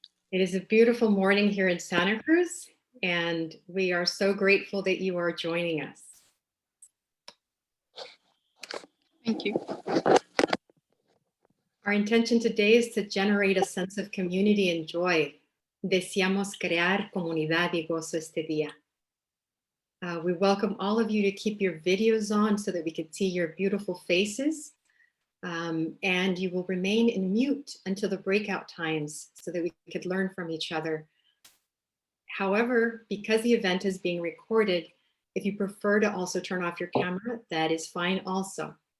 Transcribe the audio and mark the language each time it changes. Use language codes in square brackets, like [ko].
[en] It is a beautiful morning here in Santa Cruz, and we are so grateful that you are joining us. Thank you. Our intention today is to generate a sense of community and joy. [es] Deseamos crear comunidad y gozo este día. [en] We welcome all of you to keep your videos on so that we can see your beautiful faces. And you will remain in mute until the breakout times so that we could learn from each other. However, because the event is being recorded, if you prefer to also turn off your camera, that is fine also.